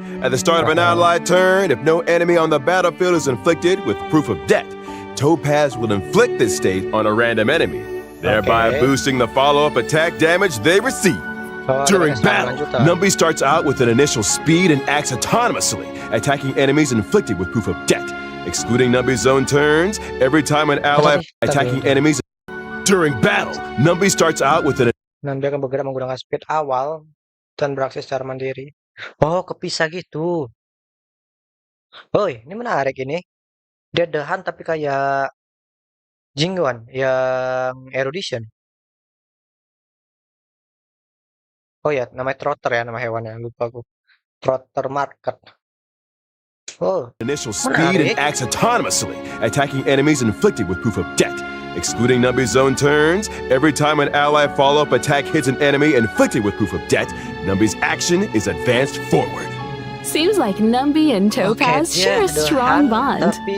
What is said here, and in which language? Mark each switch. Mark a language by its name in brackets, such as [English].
[English] At the start of an allied turn, if no enemy on the battlefield is inflicted with proof of debt, Topaz will inflict this state on a random enemy, thereby boosting the follow-up attack damage they receive. During battle, Numby starts out with an initial speed and acts autonomously, attacking enemies inflicted with proof of debt, excluding Numby's own turns every time an ally attacking enemies. During battle, Numby starts out with an [Indonesian] Numby akan bergerak menggunakan speed awal dan beraksi secara mandiri. Oh, kepisah gitu. Oh, ini menarik ini. Dia the hunt tapi kayak Jingguan yang erudition. Oh ya, namanya trotter ya, nama hewannya. Lupa aku. Trotter market. Oh, [English] initial speed and acts autonomously, attacking enemies inflicted with proof of debt, excluding Numby's own turns. Every time an ally follow-up attack hits an enemy inflicted with proof of debt, Numby's action is advanced forward. Seems like Numby and Topaz share a strong bond.